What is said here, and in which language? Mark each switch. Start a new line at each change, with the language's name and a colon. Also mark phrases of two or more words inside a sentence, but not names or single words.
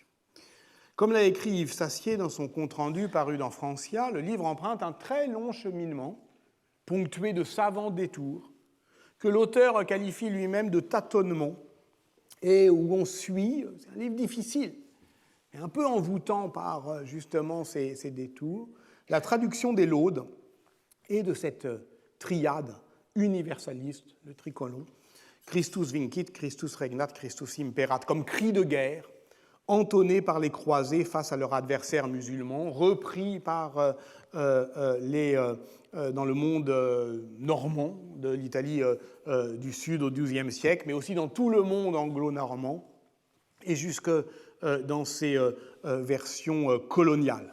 French: Comme l'a écrit Yves Sassier dans son compte-rendu paru dans Francia, le livre emprunte un très long cheminement, ponctué de savants détours, que l'auteur qualifie lui-même de tâtonnement, et où on suit, c'est un livre difficile, et un peu envoûtant par justement ces détours, la traduction des laudes et de cette triade universaliste, le tricolon,
Latin: Christus vincit, Christus regnat, Christus imperat,
French: comme cri de guerre, entonné par les croisés face à leurs adversaires musulmans, repris par dans le monde normand, de l'Italie du Sud au XIIe siècle, mais aussi dans tout le monde anglo-normand, et jusque dans ses versions coloniales.